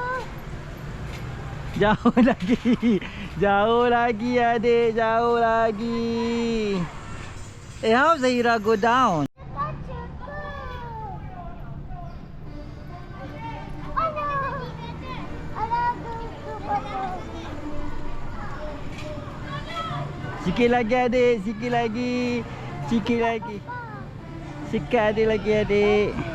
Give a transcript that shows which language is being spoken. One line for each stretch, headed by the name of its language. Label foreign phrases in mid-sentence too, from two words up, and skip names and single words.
Malay: Jauh lagi. Jauh lagi adik, jauh lagi.
English: How Zahira go down?
Malay: Kaca ke? Ada. Ada tu papa. Sikit lagi adik, sikit lagi. Sikit lagi. Sikit adik lagi adik.